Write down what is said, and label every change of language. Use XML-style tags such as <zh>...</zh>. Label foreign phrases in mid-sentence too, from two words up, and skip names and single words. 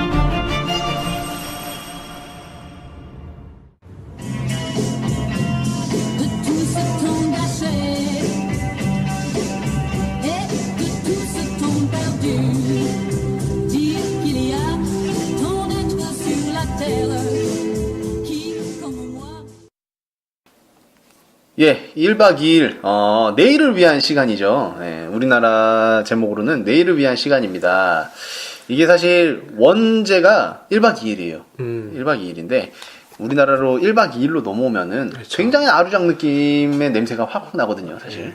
<fr>De tout ce temps gâché et de tout ce temps perdu, dire qu'il y a tant d'êtres sur la terre qui, comme moi,</fr> <ko>예, 1박 2일, 내일을 위한 시간이죠. 예, 우리나라 제목으로는 내일을 위한 시간입니다. 이게 사실 원제가 1박 2일이에요. 1박 2일인데, 우리나라로 1박 2일로 넘어오면은 굉장히 아류작 느낌의 냄새가 확 나거든요, 사실.</ko>